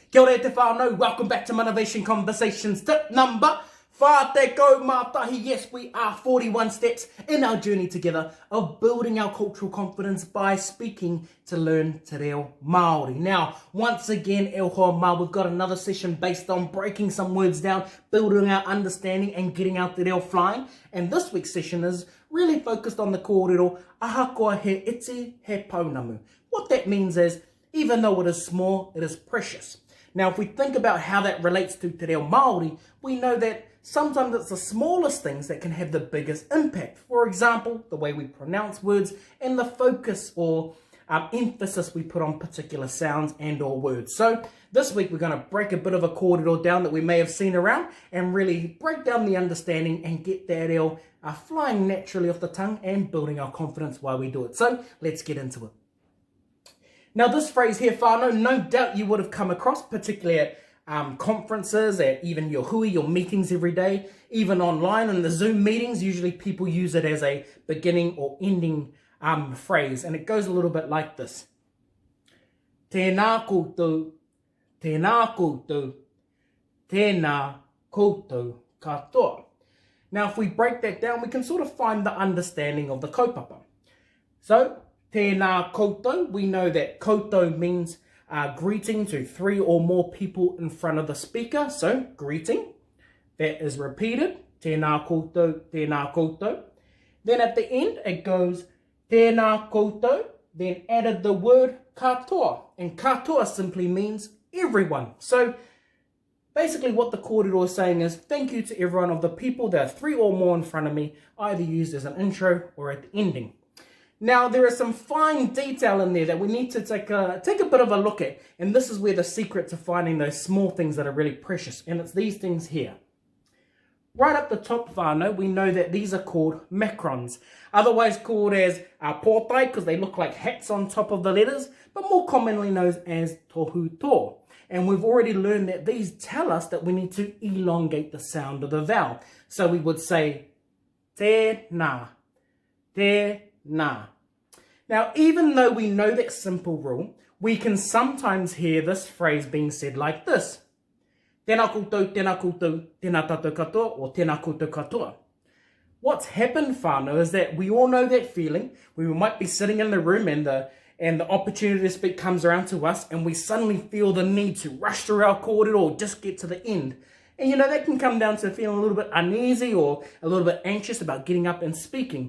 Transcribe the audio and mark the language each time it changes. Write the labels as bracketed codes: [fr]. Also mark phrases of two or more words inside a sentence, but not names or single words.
[mi] Kia ora te whānau, [en] welcome back to MANAVATION Conversations. Tip number 5 [mi] te go mātahi. [en] Yes, we are 41 steps in our journey together of building our cultural confidence by speaking to learn [mi] te reo Māori. [en] Now, once again, [mi] e hoa mā, [en] we've got another session based on breaking some words down, building our understanding and getting our [mi] te reo [en] flying. And this week's session is really focused on the kōrero, [mi] ahakoa he iti he paunamu. [en] What that means is, even though it is small, it is precious. Now, if we think about how that relates to [mi] te reo Māori, [en] we know that sometimes it's the smallest things that can have the biggest impact. For example, the way we pronounce words and the focus or emphasis we put on particular sounds and or words. So this week we're going to break a bit of a kōrero down that we may have seen around and really break down the understanding and get that reo flying naturally off the tongue and building our confidence while we do it. So let's get into it. Now, this phrase here, whānau, no doubt you would have come across, particularly at conferences, at even your hui, your meetings every day, even online in the Zoom meetings. Usually people use it as a beginning or ending phrase, and it goes a little bit like this. [mi] Tēnā koutou, tēnā koutou, tēnā koutou katoa. [en] Now, if we break that down, we can sort of find the understanding of the kaupapa. [mi] So, tēnā koutou, [en] we know that koutou means greeting to 3 or more people in front of the speaker. So, greeting. That is repeated. [mi] Tēnā koutou, tēnā koutou. [en] Then at the end, it goes [mi] tēnā koutou, [en] then added the word katoa. And katoa simply means everyone. So, basically what the kōrero is saying is, thank you to everyone of the people that are 3 or more in front of me, either used as an intro or at the ending. Now, there is some fine detail in there that we need to take a bit of a look at. And this is where the secret to finding those small things that are really precious. And it's these things here. Right up the top, whānau, we know that these are called macrons. Otherwise called as pōtai, because they look like hats on top of the letters. But more commonly known as [mi] tohu tō. [en] And we've already learned that these tell us that we need to elongate the sound of the vowel. So we would say [mi] tēnā, tēnā. [en] Now, even though we know that simple rule, we can sometimes hear this phrase being said like this. [mi] Tēnā koutou, tēnā tātou katoa, or tēnā koutou katoa. [en] What's happened, whānau, is that we all know that feeling. We might be sitting in the room and the opportunity to speak comes around to us and we suddenly feel the need to rush through our kōrero or just get to the end. And you know, that can come down to feeling a little bit uneasy or a little bit anxious about getting up and speaking.